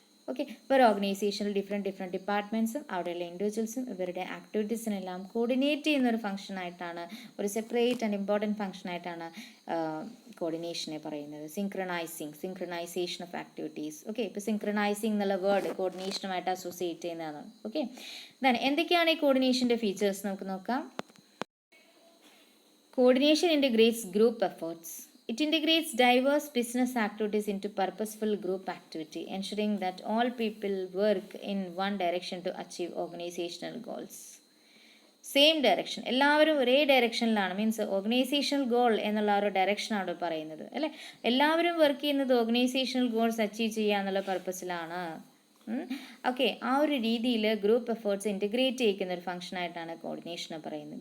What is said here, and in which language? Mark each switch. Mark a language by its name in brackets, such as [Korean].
[Malayalam] Okay, ഇപ്പോൾ ഓർഗനൈസേഷനിൽ different ഡിപ്പാർട്ട്മെൻറ്റ്സും അവിടെയുള്ള ഇൻഡിവിജ്വൽസും ഇവരുടെ ആക്ടിവിറ്റീസിനെല്ലാം കോർഡിനേറ്റ് ചെയ്യുന്ന ഒരു ഫംഗ്ഷനായിട്ടാണ്, ഒരു സെപ്പറേറ്റ് ആൻഡ് ഇമ്പോർട്ടൻറ്റ് ഫംഗ്ഷനായിട്ടാണ് കോർഡിനേഷനെ പറയുന്നത്. [English] Synchronisation of activities. [Malayalam] ഓക്കെ, ഇപ്പോൾ സിങ്ക്രണൈസിങ് എന്നുള്ള വേർഡ് കോർഡിനേഷനുമായിട്ട് അസോസിയേറ്റ് ചെയ്യുന്നതാണ്. ഓക്കെ, ദെൻ എന്തൊക്കെയാണ് ഈ കോർഡിനേഷൻ്റെ ഫീച്ചേഴ്സ് നമുക്ക് നോക്കാം. [English] Coordination integrates group efforts. It integrates diverse business activities into purposeful group activity, ensuring that all people work in one direction to achieve organizational goals. [Malayalam] Same direction, എല്ലാവരും ഒരേ ഡയറക്ഷനിലാണ്, means organisational goal എന്നുള്ള ഒരു ഡയറക്ഷനാണ് പറയുന്നത് അല്ലേ. എല്ലാവരും വർക്ക് ചെയ്യുന്നത് ഓർഗനൈസേഷണൽ ഗോൾസ് അച്ചീവ് ചെയ്യുക എന്നുള്ള പർപ്പസിലാണ്. ഓക്കെ, ആ ഒരു രീതിയിൽ ഗ്രൂപ്പ് എഫേർട്സ് ഇൻറ്റഗ്രേറ്റ് ചെയ്യിക്കുന്ന ഒരു ഫംഗ്ഷനായിട്ടാണ് കോർഡിനേഷൻ പറയുന്നത്.